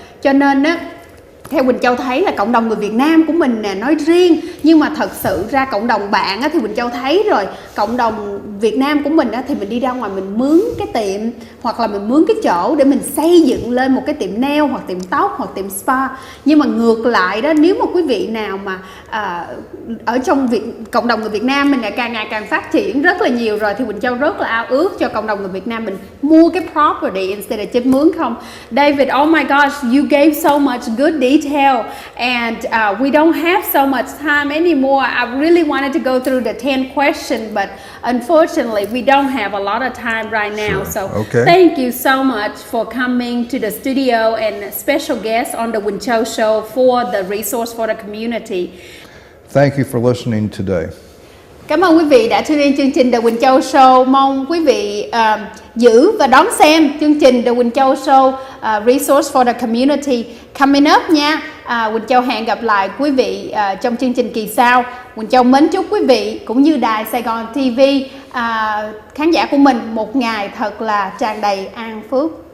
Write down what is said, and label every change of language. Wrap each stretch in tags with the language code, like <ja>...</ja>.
<vi>Cho nên á, theo Quynh Chau thấy là cộng đồng người Việt Nam của mình nè nói riêng, nhưng mà thật sự ra cộng đồng bạn á, thì Quynh Chau thấy rồi, cộng đồng Việt Nam của mình á, thì mình đi ra ngoài mình mướn cái tiệm, hoặc là mình mướn cái chỗ để mình xây dựng lên một cái tiệm nail, hoặc tiệm tóc, hoặc tiệm spa. Nhưng mà ngược lại đó, nếu mà quý vị nào mà ở trong cộng đồng người Việt Nam mình càng ngày càng phát triển rất là nhiều rồi, thì Quynh Chau rất là ao ước cho cộng đồng người Việt Nam mình mua cái</vi> <en>property instead of</en> <vi>chỉ mướn không.</vi> <en>David, oh my gosh, you gave so much good detail, and we don't have so much time anymore. I really wanted to go through the 10 questions, but unfortunately we don't have a lot of time right now. So thank you so much for coming to the studio and special guest on the Quynh Chau show for the resource for the community. Thank you for listening today.</en> <vi>Cảm ơn quý vị đã tune in chương trình The Quynh Chau Show. Mong quý vị giữ và đón xem chương trình The Quynh Chau Show Resource for the Community</vi> <en>coming up</en> <vi>nha. Quynh Chau hẹn gặp lại quý vị trong chương trình kỳ sau. Quynh Chau mến chúc quý vị cũng như đài Sài Gòn TV khán giả của mình một ngày thật là tràn đầy an phước.</vi>